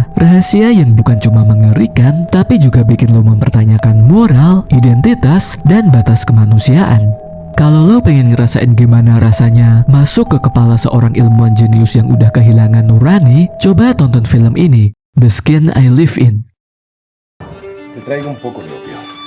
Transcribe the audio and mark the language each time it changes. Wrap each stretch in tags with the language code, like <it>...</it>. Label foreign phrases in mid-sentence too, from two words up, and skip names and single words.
<id>Rahasia yang bukan cuma mengerikan, tapi juga bikin lo mempertanyakan moral, identitas, dan batas kemanusiaan. Kalau lo pengen ngerasain gimana rasanya masuk ke kepala seorang ilmuwan jenius yang udah kehilangan nurani, coba tonton film ini, The Skin I Live In.</id> <es>Te traigo un poco de opio.</es>